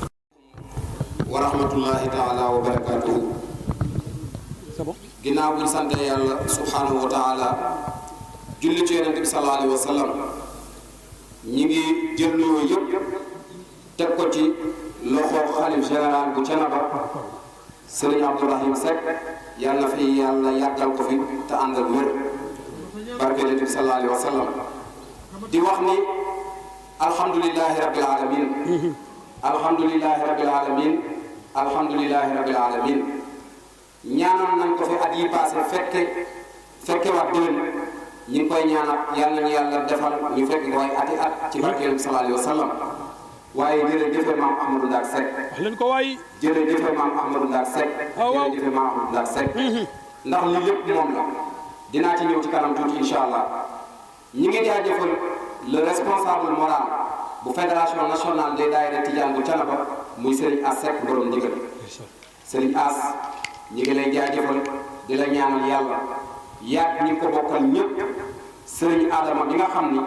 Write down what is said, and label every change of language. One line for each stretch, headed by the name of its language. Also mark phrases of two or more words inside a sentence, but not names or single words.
Arabic: ورحمة الله تعالى وبركاته
Wolof: ginnaaw buñ sante yàlla
Arabic: سبحانه وتعالى
Wolof: julli ci yonent bi
Arabic: صلى الله عليه وسلم
Wolof: ñi ngi jël nuyoo yëpp teg ko ci loxo xalif général bu Thiénaba Serigne Abdourahim Seck yàlla na fi yàlla yàggal ko fi te ànd ak wér barke yonent bi
Arabic: صلى الله عليه وسلم
Wolof: di wax ni
Arabic: الحمد لله رب العالمين الحمد لله رب العالمين الحمد لله رب العالمين
Wolof: ñaanal nañ ko fi at yi passé fekke waat déwén ñi ngi koy ñaanal yàlla nañu yàlla defal ñu fekk ko ay ati at ci barke yonent bi
Arabic: صلى الله عليه وسلم
Wolof: waaye jërëjëfe maam Ahmadou Ndak Seck wax leen ko waay jërëjëfe maam Ahmadou Ndak Seck jërëjëfe maam Ahmadou Ndak Seck ndax li lépp moom la dinaa ci ñëw ci kanam tuuti
Arabic: إن شاء الله
Wolof: ñi ngi jaajëfal
French: le responsable moral
Wolof: bu
French: fédération nationale des
Wolof: daayira Tidiane bu Thiénaba muy Serigne As Seck borom ndigal Serigne As ñi ngi lay jaajëfal di la ñaanal yàlla yaag ñi ko bokkal ñëpp Serigne Adama bi nga xam